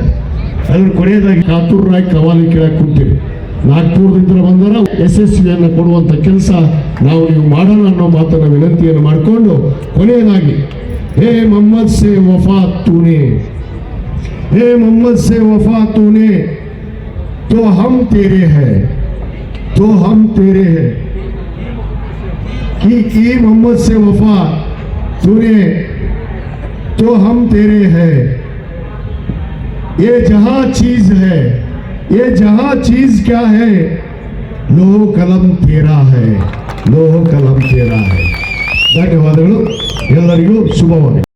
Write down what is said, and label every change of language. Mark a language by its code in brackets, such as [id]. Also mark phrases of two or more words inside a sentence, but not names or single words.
[kn] ಅದ್ರ ಕೊನೆಯದಾಗಿ ಕಾತುರ್ರಾಗಿ ಕವಾಲಿ ಕೇಳಕ್ಕೆ ಕುಂತೀವಿ. ನಾಗ್ಪುರದಿಂದ ಬಂದರ ಯಶಸ್ವಿಯನ್ನು ಕೊಡುವಂಥ ಕೆಲಸ ನಾವು ನೀವು ಮಾಡೋಣ ಅನ್ನೋ ಮಾತನ್ನು ವಿನಂತಿಯನ್ನು ಮಾಡಿಕೊಂಡು ಕೊನೆಯದಾಗಿ, [hi] हे मोहम्मद से वफा तूने, हे मोहम्मद से वफा तूने, तो हम तेरे हैं, तो हम तेरे हैं, कि मोहम्मद से वफा तूने तो हम तेरे हैं. ये जहां चीज है, ये जहां चीज क्या है, लोह कलम तेरा है, लोह कलम तेरा है. [kn] ಧನ್ಯವಾದಗಳು. ಎಲ್ಲರಿಗೂ ಶುಭವಾಗಲಿ.